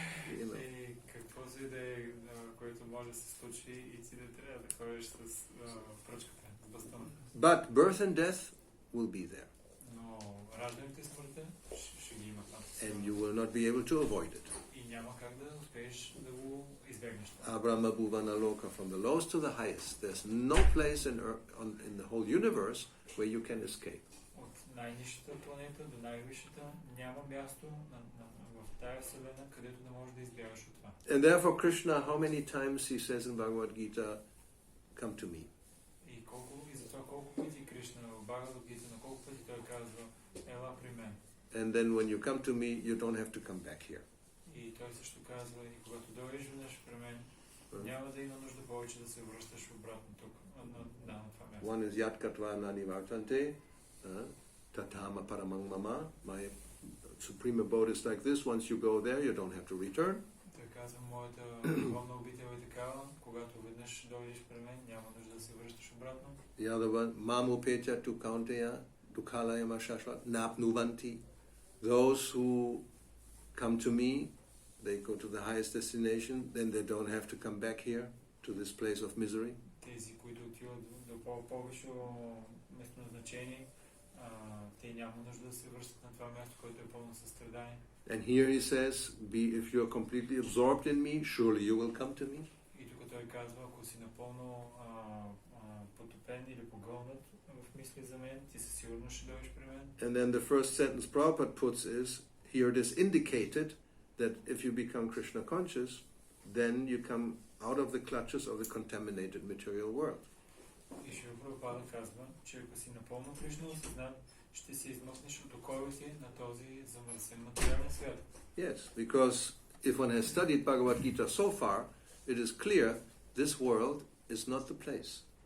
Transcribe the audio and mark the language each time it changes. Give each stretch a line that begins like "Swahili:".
Bulgarian: И какво си да е, което може да се случи и ти да трябва да ходиш с пръчката, с бастона.
English: But birth and death will be there,
Bulgarian: Но раждането и смъртта ще ги има там.
English: and you will not be able to avoid it.
Bulgarian: И няма как да успееш да го избегнеш.
Sanskrit: Abrahma Bhuvana Loka,
English: from the lowest to the highest. There's no place in the whole universe where you can escape.
Bulgarian: От най-низшата планета до най-висшата няма място в тая вселена, където не можеш да избягаш от това.
English: And therefore Krishna, how many times he says in Bhagavad Gita, come to me.
Bulgarian: И затова колко пъти Кришна в Бхагавад Гита, на колко пъти той казва, ела при мен.
English: And then when you come to me, you don't have to come back here.
Bulgarian: И той също казва, и когато дойдеш веднъж при мен, няма да има нужда повече да се връщаш обратно тук, на това място.
English: One is
Sanskrit: Yat Katva Nani Vartante, Tatama Paramang Mama.
English: My supreme abode is like this. Once you go there, you don't have to return.
Bulgarian: Той казва, моята духовна обител е такава, когато веднъж дойдеш при мен, няма нужда да се връщаш обратно.
English: The other one,
Sanskrit: Mamu Pecha tu Kaunteya, Dukalayama Shashvat, Napnuvanti.
English: Those who come to me, they go to the highest destination, then they don't have to come back here to this place of misery.
Bulgarian: Тези, които отиват до по-висше местоназначение, те няма нужда да се връщат на това място, което е пълно със страдание.
English: And here he says, if you are completely absorbed in me, surely you will come to me.
Bulgarian: И тук той казва, ако си напълно потопен или погълнат в мисли за мен, ти със сигурност ще дойдеш при мен.
English: And then the first sentence Prabhupada puts is, here it is indicated that if you become Krishna conscious, then you come out of the clutches of the contaminated material world.
Bulgarian: И Шрила Прабхупада казва, че ако си напълно Кришна осъзнат, ще се измъкнеш от оковите на този замърсен материален свят.
English: Yes, because if one has studied Bhagavad Gita so far, it is clear this world is not the place.